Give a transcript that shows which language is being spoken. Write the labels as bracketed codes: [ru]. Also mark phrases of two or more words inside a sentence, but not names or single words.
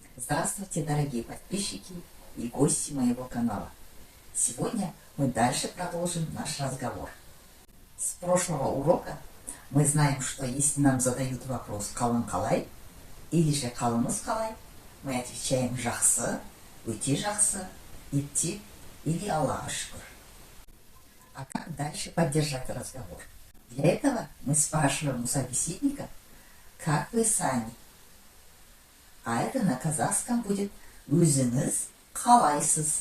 [ru] Здравствуйте, дорогие подписчики и гости моего канала. Сегодня мы дальше продолжим наш разговор. С прошлого урока мы знаем, что если нам задают вопрос [kk] «Қалың қалай?» [ru] или же [kk] «Қалыңыз қалай?», [ru] мы отвечаем «Жақсы», [kk] «Өте жақсы», [ru] «Ептеп» или [kk] «Аллаға шүкір». [ru] А как дальше поддержать разговор? Для этого мы спрашиваем у собеседника «Как вы сами?». А это на казахском будет [kk] «Өзіңіз қалайсыз?».